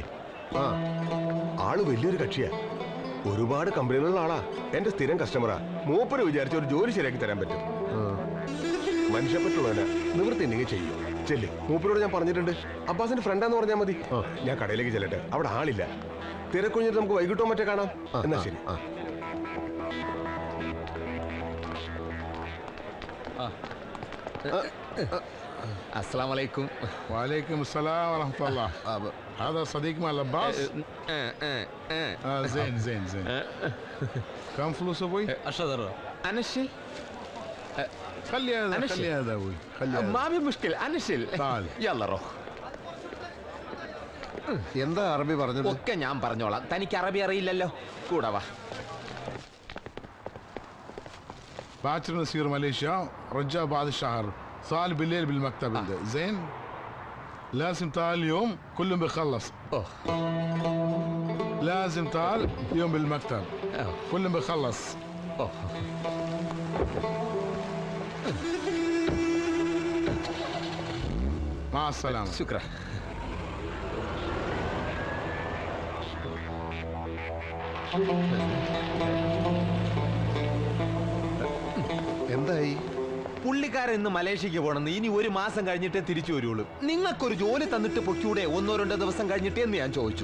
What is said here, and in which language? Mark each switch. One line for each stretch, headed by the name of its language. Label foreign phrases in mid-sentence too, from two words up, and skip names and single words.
Malayalam: ആള് വലിയൊരു കക്ഷിയാ. ഒരുപാട് കമ്പനികളുള്ള ആളാ. എന്റെ സ്ഥിരം കസ്റ്റമറാ. മൂപ്പര് വിചാരിച്ച ഒരു ജോലി ശരിയാക്കി തരാൻ പറ്റും. മനുഷ്യപ്പറ്റുള്ളവനാ. നിവൃത്തി ഉണ്ടെങ്കിൽ ചെയ്യും. ചെല്ല്. മൂപ്പരോട് ഞാൻ പറഞ്ഞിട്ടുണ്ട്. അബ്ബാസിന്റെ ഫ്രണ്ടാന്ന് പറഞ്ഞാൽ മതി. ഞാൻ കടയിലേക്ക് ചെല്ലട്ടെ. അവിടെ ആളില്ല. തിരക്കൊഴിഞ്ഞിട്ട് നമുക്ക് വൈകിട്ടോ മറ്റേ കാണാം. എന്നാ ശരി.
Arabic: السلام عليكم. وعليكم السلام ورحمة الله. هذا صديق مال عباس؟ زين زين زين. كم فلوس ابوي؟ 10 درهم. انا الشيل. خلي هذا خلي هذا ابوي. خلي هذا. ما في مشكلة انا الشيل. تعال. يلا روح.
Malayalam: എന്താ അറബി പറഞ്ഞത്? ഒക്കെ ഞാൻ പറഞ്ഞോളാം. തനിക്ക് അറബി അറിയില്ലല്ലോ. കൂടെ വാ.
Arabic: باكر نسير ماليزيا رجع بعد الشهر. صار بالليل بالمكتب. زين لازم تعال اليوم كلهم بيخلص. لازم تعال اليوم بالمكتب كلهم بيخلص. مع السلامة. شكرا.
Malayalam: എന്തായി? പുള്ളിക്കാരൻ ഇന്ന് മലേഷ്യക്ക് പോണെന്ന്. ഇനി ഒരു മാസം കഴിഞ്ഞിട്ടേ തിരിച്ചു വരുള്ളൂ. നിങ്ങൾക്കൊരു ജോലി തന്നിട്ട് പൊക്കൂടെ 1-2 ദിവസം കഴിഞ്ഞിട്ടേ എന്ന് ഞാൻ ചോദിച്ചു.